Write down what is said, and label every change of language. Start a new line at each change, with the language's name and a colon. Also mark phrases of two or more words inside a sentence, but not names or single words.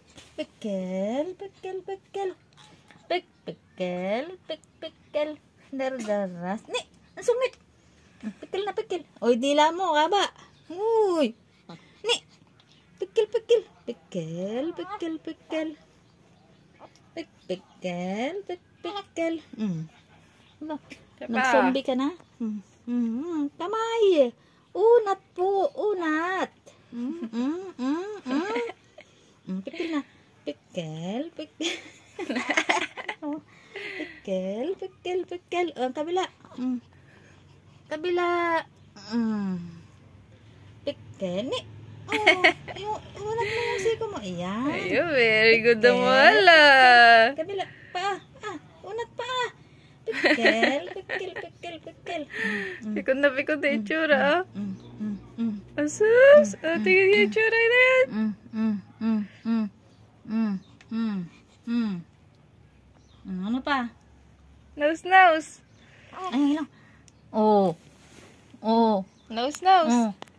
Filipino: Pikil, pikil, pikil. Pikil, pikil. Dardaras. Ni, ang sungit. Pikil na pikil. Oy, dila mo, kaba. Uy. Ni, pikil, pikil. Pikil, pikil, pikil. Pikil, pikil. Nag-zombie ka na? Kamay. Unat po, unat. Pikil na. Pikil, pikil. Pikil, pikil, pikil. Ang kabila. Kabila. Pikil. Ni. Unat mo yung siko mo. Ayan. Ayun,
English: very good
Filipino: na wala. Kabila. Pa. Unat pa. Pikil, pikil, pikil, pikil. Pikot na pikot na itsura, ah. Asus! Tingin yung itsura na yan. Ano pa?
English: Nose, nose.
Filipino: Ay, lang. Oh.
English: Nose, nose.